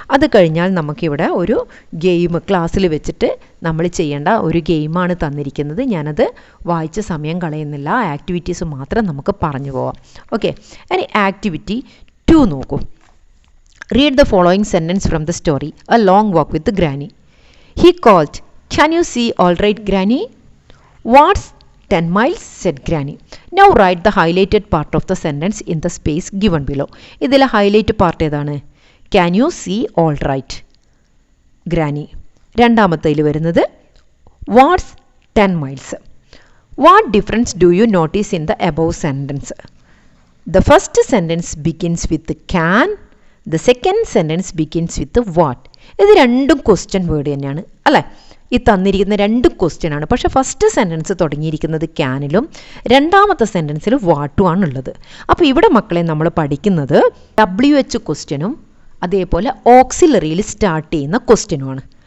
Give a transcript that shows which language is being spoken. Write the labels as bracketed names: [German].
[Malayalam] അത് കഴിഞ്ഞാൽ നമുക്കിവിടെ ഒരു ഗെയിം ക്ലാസ്സിൽ വെച്ചിട്ട് നമ്മൾ ചെയ്യേണ്ട ഒരു ഗെയിമാണ് തന്നിരിക്കുന്നത്. ഞാനത് വായിച്ച സമയം കളയുന്നില്ല, ആക്ടിവിറ്റീസ് മാത്രം നമുക്ക് പറഞ്ഞു പോവാം. ഓക്കെ, ഇനി ആക്ടിവിറ്റി 2 നോക്കൂ. [English] Read the following sentence from the story a long walk with Granny. He called, "Can you see all right, Granny?" "What's 10 miles?" said Granny. Now write the highlighted part of the sentence in the space given below. [Malayalam] ഇതിലെ highlight part ഏതാണ്? [English] Can you see all right, Granny. [Malayalam] രണ്ടാമത്തേൽ വരുന്നത് [English] What's 10 miles. What difference do you notice in the above sentence? The first sentence begins with can. The second sentence begins with what. [Malayalam] ഇത് രണ്ടും question word തന്നെയാണ് അല്ലേ? ഈ തന്നിരിക്കുന്ന രണ്ട് question ആണ്. പക്ഷേ ഫസ്റ്റ് സെൻറ്റൻസ് തുടങ്ങിയിരിക്കുന്നത് ക്യാനിലും രണ്ടാമത്തെ സെൻറ്റൻസിൽ വാട്ടും ആണുള്ളത്. അപ്പോൾ ഇവിടെ മക്കളെ നമ്മൾ പഠിക്കുന്നത് WH ക്വസ്റ്റ്യനും അതേപോലെ ഓക്സിലറിയിൽ സ്റ്റാർട്ട് ചെയ്യുന്ന ക്വസ്റ്റ്യനുമാണ്.